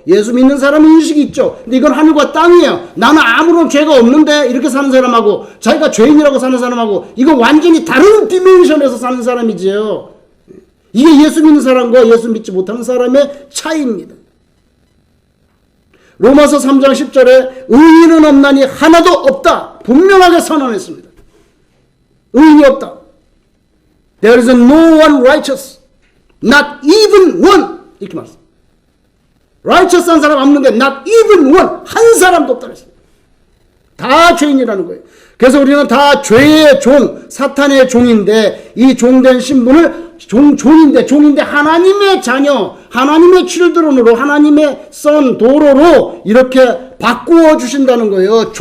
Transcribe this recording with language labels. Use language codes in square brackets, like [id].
[ko] 예수 믿는 사람은 인식이 있죠. 근데 이건 하늘과 땅이에요. 나는 아무런 죄가 없는데 이렇게 사는 사람하고 자기가 죄인이라고 사는 사람하고 이건 완전히 다른 디멘션에서 사는 사람이지요. 이게 예수 믿는 사람과 예수 믿지 못하는 사람의 차이입니다. 로마서 3장 10절에 의인은 없나니 하나도 없다. 분명하게 선언했습니다. 의인이 없다. [en] There is no one righteous. Not even one. [ko] 이렇게 말했습니다. righteous한 사람 없는데 [en] not even one. [ko] 한 사람도 없다 그랬습니다. 다 죄인이라는 거예요. 그래서 우리는 다 죄의 종, 사탄의 종인데 이 종된 신분을 종인데 하나님의 자녀, 하나님의 칠드론으로 하나님의 선 도로로 이렇게 바꾸어 주신다는 거예요.